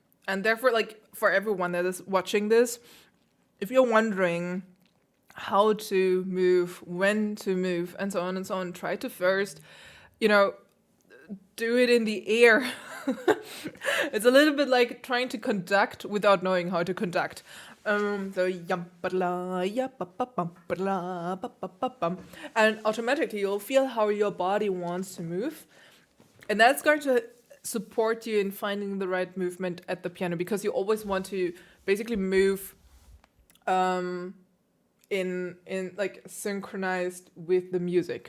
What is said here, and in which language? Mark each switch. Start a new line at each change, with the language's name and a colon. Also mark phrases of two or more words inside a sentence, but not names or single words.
English: And therefore, like, for everyone that is watching this, if you're wondering how to move, when to move, and so on, try to first, do it in the air. It's a little bit like trying to conduct without knowing how to conduct. So yum ba-la, ya ba ba bum ba-la, ba ba ba bum, and automatically you'll feel how your body wants to move, and that's going to support you in finding the right movement at the piano, because you always want to basically move in like synchronized with the music.